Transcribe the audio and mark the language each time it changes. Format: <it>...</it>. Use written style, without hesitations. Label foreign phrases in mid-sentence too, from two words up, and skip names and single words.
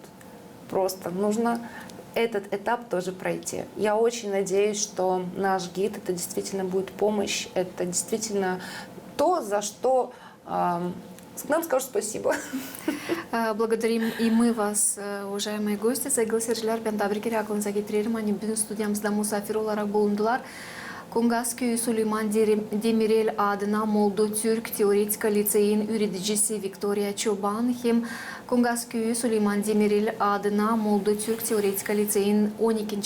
<ru>Просто нужно этот этап тоже пройти. Я очень надеюсь, что наш гид — это действительно будет помощь, это действительно то, за что нам скажут спасибо. Благодарим и мы вас, уважаемые гости.</ru> <gag>Saygılı seyirciler, ben tabrikler aklınıza getiririm. Hani bugün stüdyamızda misafir olarak bulundular. Kongas Köyü Süleyman Demirel adına Moldo Türk Teoretik Liseyin üreticisi Victoria Çoban hem Kongas Köyü Süleyman Demirel adına Moldo Türk Teoretik Liseyin 12.</gag>